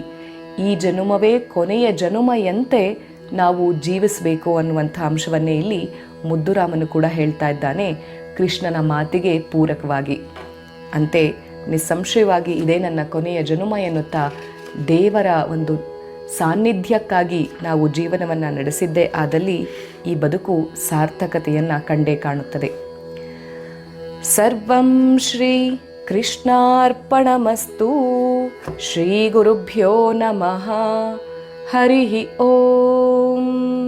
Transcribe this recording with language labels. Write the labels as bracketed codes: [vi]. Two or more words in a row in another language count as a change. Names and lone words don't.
[kn] ಈ ಜನುಮವೇ ಕೊನೆಯ ಜನುಮೆಯಂತೆ ನಾವು ಜೀವಿಸಬೇಕು ಅನ್ನುವಂಥ ಅಂಶವನ್ನೇ ಇಲ್ಲಿ ಮುದ್ದುರಾಮನು ಕೂಡ ಹೇಳ್ತಾ ಇದ್ದಾನೆ. ಕೃಷ್ಣನ ಮಾತಿಗೆ ಪೂರಕವಾಗಿ. ಅಂತೆ ನಿಸ್ಸಂಶಯವಾಗಿ ಇದೇ ನನ್ನ ಕೊನೆಯ ಜನುಮ ಎನ್ನುತ್ತಾ ದೇವರ ಒಂದು ಸಾನ್ನಿಧ್ಯಕ್ಕಾಗಿ ನಾವು ಜೀವನವನ್ನು ನಡೆಸಿದ್ದೇ ಆದಲ್ಲಿ ಈ ಬದುಕು ಸಾರ್ಥಕತೆಯನ್ನು ಕಂಡೇ ಕಾಣುತ್ತದೆ. [sa] ಸರ್ವಂ ಶ್ರೀ ಕೃಷ್ಣಾರ್ಪಣಮಸ್ತು. ಶ್ರೀ ಗುರುಭ್ಯೋ ನಮಃ. ಹರಿ ಓಂ.